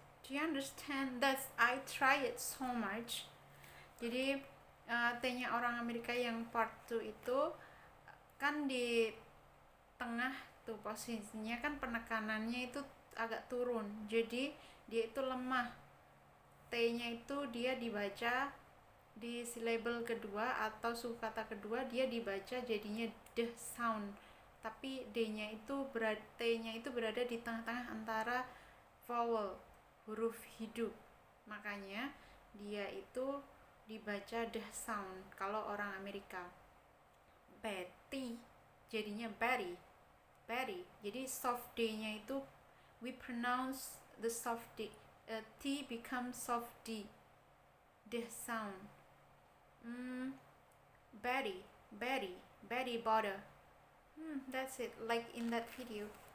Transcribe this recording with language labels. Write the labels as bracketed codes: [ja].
[en] Do you understand that I try it so much? [id] Jadi T-nya orang Amerika yang part 2 itu kan di tengah tuh posisinya kan penekanannya itu agak turun. Jadi dia itu lemah. T-nya itu dia dibaca di silabel kedua atau suku kata kedua dia dibaca jadinya [en] the sound, [id] tapi D-nya itu T-nya itu berada di tengah-tengah antara vowel, huruf hidup, makanya dia itu dibaca the sound kalau orang Amerika. Betty jadinya Betty, Betty. Jadi soft D-nya itu [en] we pronounce the soft D, T becomes soft D, the sound. Betty, Betty, Betty Butter. That's it, like in that video.